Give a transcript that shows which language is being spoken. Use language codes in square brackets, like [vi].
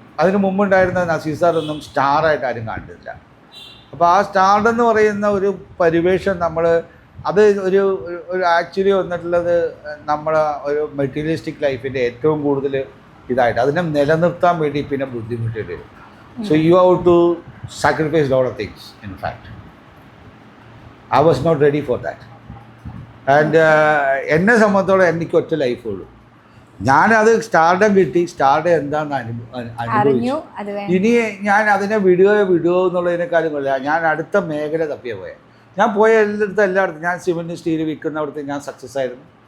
[ml] അതിന് മുമ്പുണ്ടായിരുന്ന നസീർ സാറൊന്നും സ്റ്റാറായിട്ട് ആരും കണ്ടിട്ടില്ല. അപ്പോൾ ആ സ്റ്റാർഡം എന്ന് പറയുന്ന ഒരു പരിവേഷം അത് ഒരു ആക്ച്വലി വന്നിട്ടുള്ളത് നമ്മളെ ഒരു മെറ്റീരിയലിസ്റ്റിക് ലൈഫിൻ്റെ ഏറ്റവും കൂടുതൽ ഇതായിട്ട് അതിനെ നിലനിർത്താൻ വേണ്ടി പിന്നെ ബുദ്ധിമുട്ടേണ്ടി വരും. [en] So you have to sacrifice a lot of things, in fact. I was not ready for that. [ml] And എന്നെ സംബന്ധിച്ചോളം എനിക്ക് ഒറ്റ ലൈഫുള്ളൂ. ഞാനത് സ്റ്റാർഡം കിട്ടി, സ്റ്റാർഡം എന്താണെന്ന് അനുഭവിച്ചു. ഇനി ഞാൻ അതിനെ വിടുകയോ എന്നുള്ളതിനേക്കാളും കൊള്ളാം. ഞാൻ അടുത്ത മേഖല തപ്പിയ പോയത്. ഞാൻ പോയ എല്ലായിടത്തും ഞാൻ സിമെൻറ്റ് സ്റ്റീൽ വിൽക്കുന്നിടത്ത് ഞാൻ സക്സസ് ആയിരുന്നു.